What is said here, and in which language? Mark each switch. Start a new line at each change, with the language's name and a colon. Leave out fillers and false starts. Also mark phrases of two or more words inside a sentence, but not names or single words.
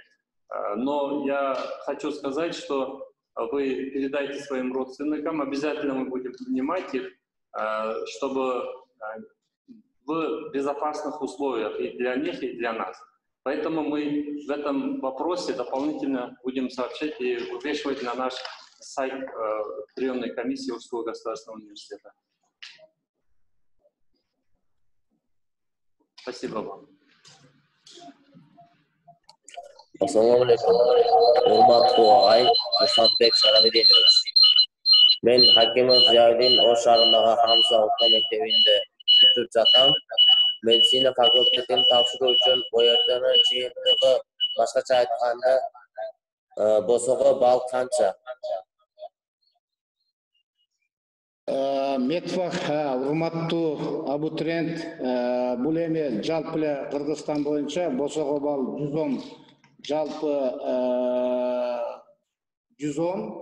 Russian: Но я хочу сказать, что вы передайте своим родственникам, обязательно мы будем принимать их, чтобы в безопасных условиях и для них, и для нас. Поэтому мы в этом вопросе дополнительно будем сообщать и вывешивать на наш сайт приемной комиссии Ужского государственного университета. Спасибо вам.
Uzbek: Assalomu alaykum. Hurmatli og'ay Musadbek Sanavidinov. Men Hakimov Ziyoddin O'sh shahridagi Hamza o'rta maktabida bitirib chiqqan. Meditsina fakultetini topshirish uchun bu yerda jiyintig'i boshqacha aytganda bosog'i ball qancha?
Kyrgyz: Метвах урматтуу абитуриент, бул эми жалпы эле Кыргызстан боюнча босого балл 110, жалпы 110.